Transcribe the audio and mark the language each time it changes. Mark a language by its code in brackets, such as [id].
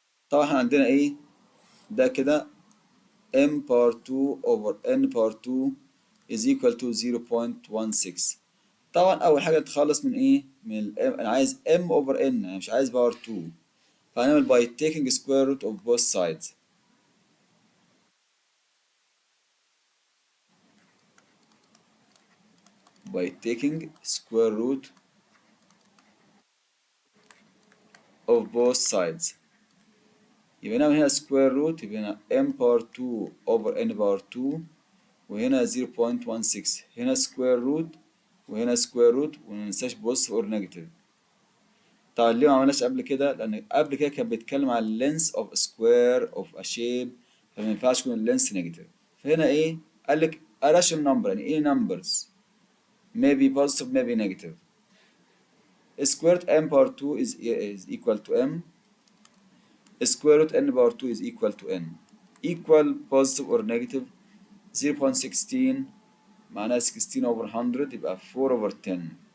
[ar] طبعا احنا عندنا ايه ده كده [en] m power 2 over n power 2 is equal to 0.16. [ar] طبعا اول حاجه تخلص من ايه من ال m. انا عايز m over n انا مش عايز power 2. [en] فهنعمل by taking square root of both sides. by taking square root of both sides. يبقى هنا هنا square root يبقى هنا m power 2 over n power 2 وهنا 0.16. هنا square root وهنا square root وما ننساش positive or negative. [ar] طبعا ليه ما عملناش قبل كده؟ لأن قبل كده كان بيتكلم على [en] length of a square of a shape [ar] فما ينفعش يكون اللينس negative. فهنا إيه؟ قال لك a rational number يعني إيه numbers؟ [en] maybe positive maybe negative. square root m power 2 is equal to m. square root n power 2 is equal to n. equal positive or negative 0.16 معناها 16 over 100 يبقى 4 over 10.